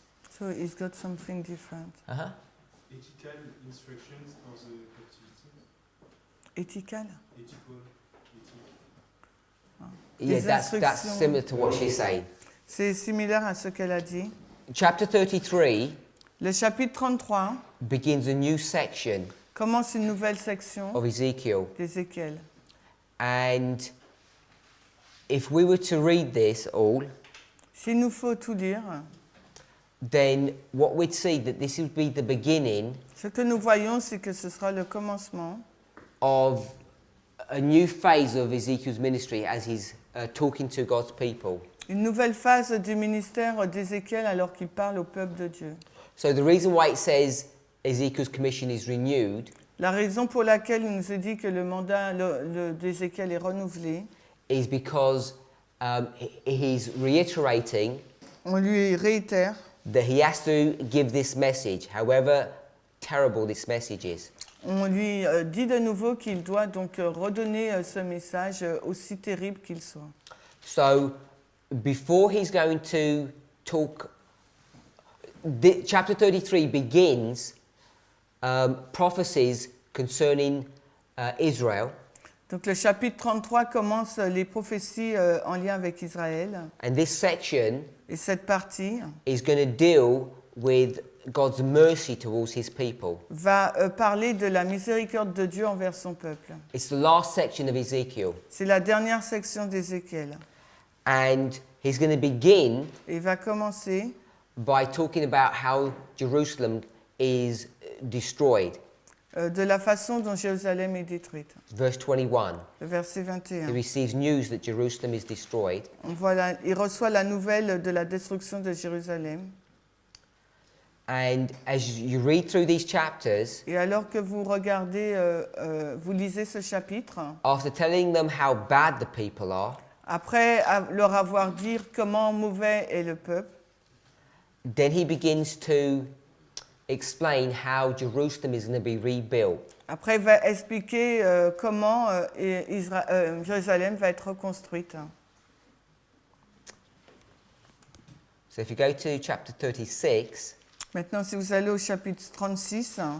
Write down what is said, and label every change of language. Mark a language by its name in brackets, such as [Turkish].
[English] So it's got something different. Uh-huh. Ethical instructions for the captivity. Ethical? Ethical. Yeah, [French] Les [English] that's [French] instructions. [English] similar to what she's saying. [French] C'est similaire à ce qu'elle a dit. [English] Chapter 33 [French] Le chapitre 33 [English] begins a new section [French] commence une nouvelle section [English] of Ezekiel. [French] d'Ézéchiel. [English] And if we were to read this all, [French] S'il nous faut tout lire, [English] then what we'd see that this would be the beginning [French] ce que nous voyons, c'est que ce sera le commencement [English] of a new phase of Ezekiel's ministry as he's talking to God's people. [French] une nouvelle phase du ministère d'Ézéchiel alors qu'il parle au peuple de Dieu. [English] So the reason why it says Ezekiel's commission is renewed [French] La raison pour laquelle il nous est dit que le mandat d'Ézéchiel est renouvelé, [English] is because he's reiterating [French] on lui réitère [English] that he has to give this message, however terrible this message is. [French] on lui dit de nouveau qu'il doit donc redonner ce message aussi terrible qu'il soit. [English] So before he's going to talk, chapter 33 begins prophecies concerning Israel. [French] Donc le chapitre 33 commence les prophéties en lien avec Israël. [English] And this section [French] Et cette partie [English] is going to deal with God's mercy towards his people. [French] va parler de la miséricorde de Dieu envers son peuple. [English] It's the last section of Ezekiel. [French] C'est la dernière section d'Ézéchiel. [English] And he's going to begin [French] Et il va commencer [English] by talking about how Jerusalem is destroyed. [French] De la façon dont Jérusalem est détruite. [English] Verse 21. [French] Le verset [English] He [French] 21. [English] receives news that Jerusalem is destroyed. [French] Il reçoit la nouvelle de la destruction de Jérusalem. [English] And as you read through these chapters, [French] Et alors que vous regardez, vous lisez ce chapitre, [English] after telling them how bad the people are, [French] après leur avoir dit comment mauvais est le peuple, [English] then he begins to explain how Jerusalem is going to be rebuilt. [French] après il va expliquer comment Jérusalem va être reconstruite. [English] So if you go to chapter 36, [French] Maintenant, si vous allez au chapitre 36,